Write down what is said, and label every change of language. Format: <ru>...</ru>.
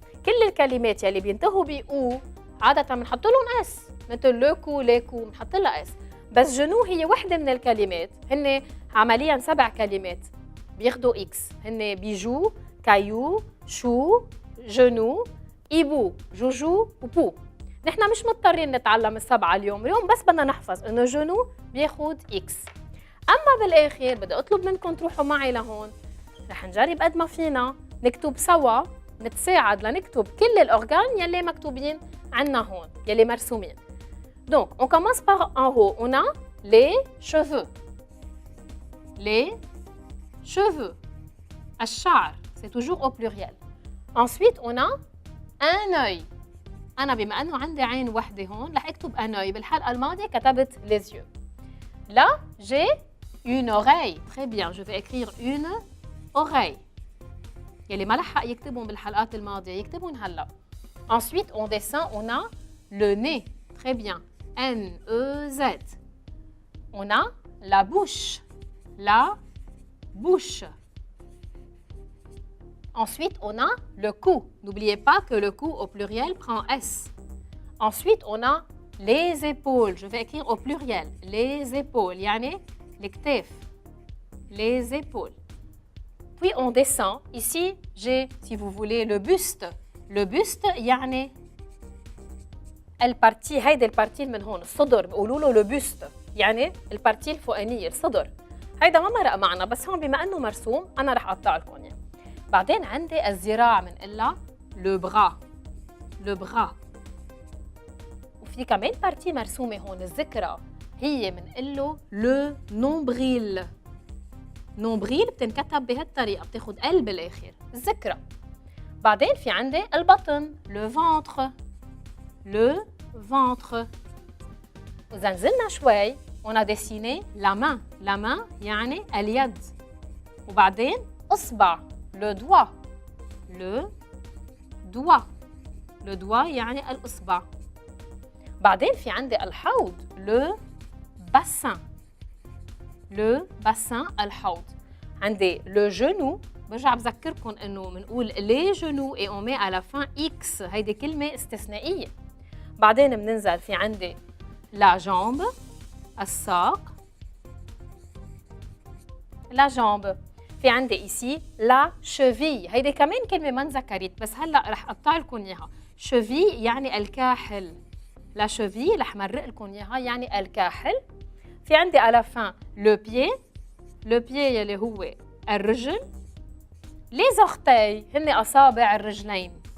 <ar>كل الكلمات يلي بينتهوا بأو عادة بنحط لهم اس مثل لوكو ليكو بنحط لها اس بس جنو هي وحده من الكلمات هن عمليا 7 كلمات بياخدوا اكس هن بيجو كايو شو جنو ايبو جوجو وبو نحن مش مضطرين نتعلم السبعه اليوم بس بدنا نحفظ انه جنو بياخد اكس اما بالاخر بدي اطلب منكم تروحوا معي لهون رح نجرب قد ما فينا نكتب سوا نتساعد لنكتب كل الأورغان يلي مكتوبين عنا هون يلي مرسومين.</ar> <fr>Donc, on commence par en haut. On a les cheveux. Les cheveux. الشعر. C'est toujours au pluriel. Ensuite, on a un œil.</fr> <ar>أنا بما أنه عندي عين وحدة هون رح أكتب un œil. بالحلقة الماضية كتبت les yeux.</ar> <fr>Là, j'ai une oreille. Très bien. Je vais écrire une oreille.</fr> <ar>يلي ما لحق يكتبون بالحلقات الماضية يكتبون هلا.</ar> <fr>Ensuite, on descend, on a le nez. Très bien. N-E-Z. On a la bouche. La bouche. Ensuite, on a le cou. N'oubliez pas que le cou au pluriel prend S. Ensuite, on a les épaules. Je vais écrire au pluriel. Les épaules.</fr> <ar>يعني الكتاف.</ar> <fr>Les épaules. Puis on descend. Ici, j'ai, si vous voulez, le buste.</fr> <ar>Le buste, يعني البارتي هيدي البارتي من هون الصدر بيقولوا له le buste يعني البارتي الفوقانية الصدر. هيدا ما مرق معنا بس هون بما انه مرسوم انا رح اقطع لكم اياه. بعدين عندي الذراع بنقلها le bras.</ar> <fr>Le bras.</fr> <ar>وفي كمان بارتي مرسومة هون الذكرى هي بنقول له le nombril. نومبريل بتنكتب بهالطريقة بتاخد ال بالآخر الذكرى. بعدين في عندي البطن le ventre.</ar> <fr>Le ventre.</fr> <ar>وإذا نزلنا شوي</ar> <fr>on a dessiné la main.</fr> <ar>La main يعني اليد. وبعدين إصبع le doigt.</ar> <fr>Le doigt.</fr> <ar>Le doigt يعني الإصبع. بعدين في عندي الحوض le bassin.</ar> <fr>Le bassin الحوض. عندي le genou.</fr> <ar>برجع بذكركم انه بنقول</ar> <fr>les genoux et on met à la fin x.</fr> <ar>هيدي كلمة استثنائية. بعدين بننزل في عندي la jambe. الساق.</ar> <fr>la jambe.</fr> <ar>في عندي</ar> <fr>ici la cheville.</fr> <ar>هيدي كمان كلمة ما انذكرت بس هلا رح اقطع لكم اياها. cheville يعني الكاحل. la cheville رح مرق لكم اياها يعني الكاحل. في عندي</ar> <fr>à la fin le pied.</fr> <ar>le pied يلي هو الرجل. les orteils هن أصابع الرجلين.</ar>